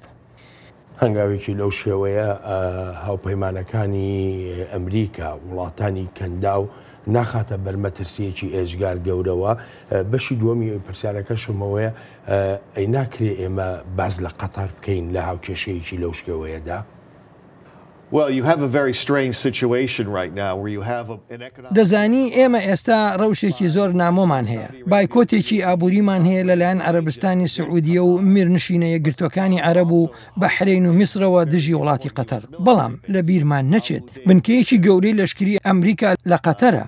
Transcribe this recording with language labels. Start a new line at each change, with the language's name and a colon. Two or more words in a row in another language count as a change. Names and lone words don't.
Central Kurdish: هەنگاوێکی لەو شێوەیە هاوپەیمانەکانی ئەمریکا وڵاتانی کەندا و ناخاتە بەرمەترسیەکی ئێژگار گەورەوە بەشی دووەمی پرسیارەکەشمەوەیە ئەی ناکرێ ئێمە باز لە قەتار بکەین لە هاوکێشەیەکی لەو شێوەیەدا.
English: Well, you have a very strange situation right now where you have an economic.
Central Kurdish: دەزانی ئێمە ئێستا ڕەوشێکی زۆر نامۆمان هەیە. بایکۆتێکی ئابووریمان هەیە لەلایەن عەرەبستانی سعودیە و میرنشینە یەکگرتوەکانی عەرەب و بەحرین و میسرەوە دژی وڵاتی قەتەر. بەڵام لە بیرمان نەچێت. بنکەیەکی گەورەی لەشکری ئەمریکا لە قەتەرە.